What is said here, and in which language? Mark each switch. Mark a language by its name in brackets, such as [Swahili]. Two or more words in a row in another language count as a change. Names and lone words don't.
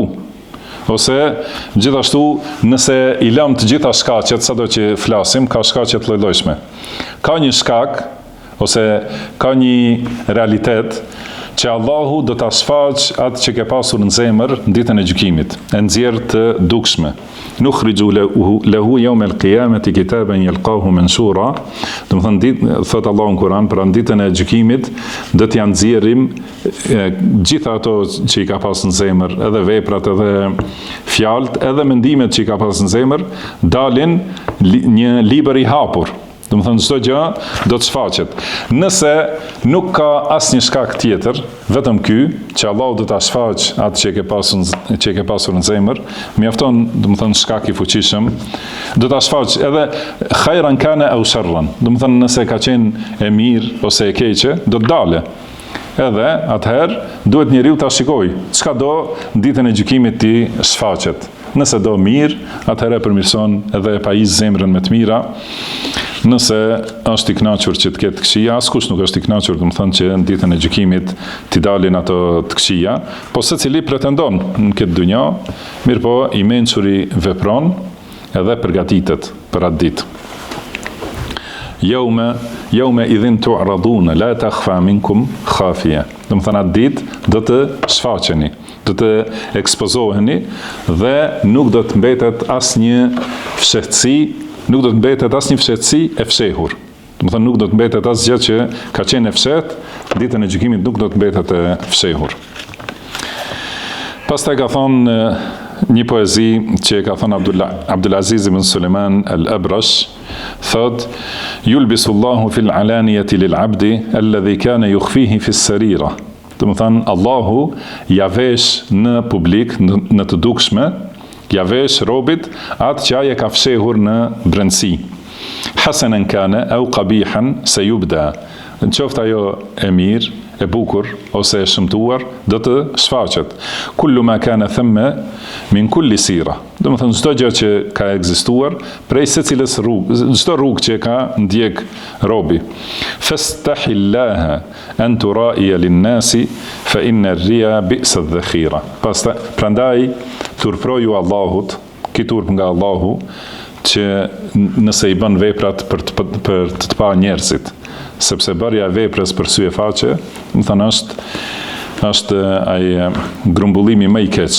[Albanian] Ose gjithashtu, nëse i lëm të gjitha shkaqet, sado që flasim, ka shkaqe të lloj-llojshme. Ka një shkak ose ka një realitet që Allahu do ta shfaq atë që ke pasur në zemër në ditën e gjykimit, e nxjerr të dukshme. [Arabic] نخرج له يوم القيامة كتابا يلقاه منشورا. [Albanian] Do të thonë thot Allahu në Kur'an, për ditën e gjykimit do t'ja nxjerrim gjitha ato që i ka pasur në zemër, edhe veprat, edhe fjalët, edhe mendimet që i ka pasur në zemër, dalin një libër i hapur. Do të thënë çdo gjë do të shfaqet. Nëse nuk ka asnjë shkak tjetër, vetëm ky, që Allahu do ta shfaq atë që e ke pasur në zemër, mjafton, do të thënë shkak i fuqishëm, do ta shfaq edhe [Arabic] خيرا كان أو شرا. [Albanian] Do të thënë nëse ka qenë e mirë ose e keqe, do të dalë. Edhe atëherë duhet njeriu ta shikojë çka do ditën e gjykimit ti shfaqet. Nëse do mirë, atëherë përmirëson edhe e pajis zemrën me të mira. Nëse është i kënaqur që të ketë këqija, askush nuk është i kënaqur, do të thënë që në ditën e gjykimit t'i dalin ato të këqija, po secili pretendon në këtë dynja, mirë po i mençuri vepron edhe përgatitet për atë ditë. [Arabic] يومئذ تعرضون لا تخفى منكم خافية. [Albanian] Do të thënë atë ditë do të shfaqeni, do të ekspozoheni dhe nuk do të mbetet asnjë fshehtësi, nuk do të mbetet asnjë fshehtësi e fshehur. Do të thënë nuk do të mbetet asgjë që ka qenë e fshehtë, ditën e gjykimit nuk do të mbetet e fshehur. Pastaj ka thonë një poezi që ka thënë Abdulaziz ibn Suleiman al-Abrash, thot: [Arabic] يلبس الله في العلانية للعبد الذي كان يخفيه في السريرة. [Albanian] Do të thënë Allahu ja vesh në publik, në të dukshme, ja vesh robit atë që ai e ka fshehur në brendësi. [Arabic] حسنا كان أو قبيحا سيبدو. [Albanian] Në qoftë ajo e mirë, e bukur ose e shëmtuar, do të shfaqet. [Arabic] كل ما كان ثم من كل سيرة. [Albanian] Do të thënë çdo gjë që ka ekzistuar prej secilës rrugë, çdo rrugë që ka ndjek robi. [Arabic] فاستح الله أن تراءي للناس فإن الرياء بئس الذخيرة. [Albanian] Prandaj turproju Allahut, ki turp nga Allahu, që nëse i bën veprat për të pa njerëzit, sepse bërja e veprës për sy e faqe, më thënë është ai grumbullimi më i keq.